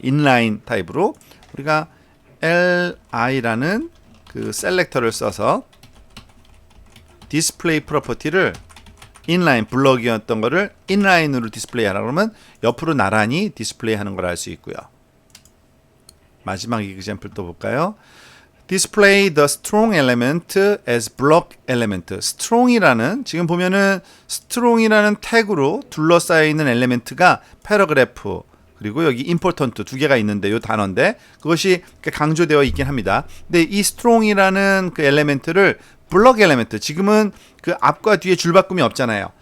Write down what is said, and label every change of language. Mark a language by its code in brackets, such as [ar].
[ko] inline 타입으로 우리가 li라는 그 셀렉터를 써서 디스플레이 프로퍼티를 inline 블럭이었던 거를 inline으로 디스플레이 하라 그러면 옆으로 나란히 디스플레이 하는 걸 알 수 있고요. 마지막 example 또 볼까요? [en] Display the strong element as block element. [ko] strong이라는 지금 보면은 strong이라는 태그로 둘러싸여 있는 엘리멘트가 패러그래프 그리고 여기 important 두 개가 있는데 이 단어인데 그것이 강조되어 있긴 합니다. 근데 이 strong이라는 그 엘리멘트를 블럭 엘리멘트 지금은 그 앞과 뒤에 줄바꿈이 없잖아요.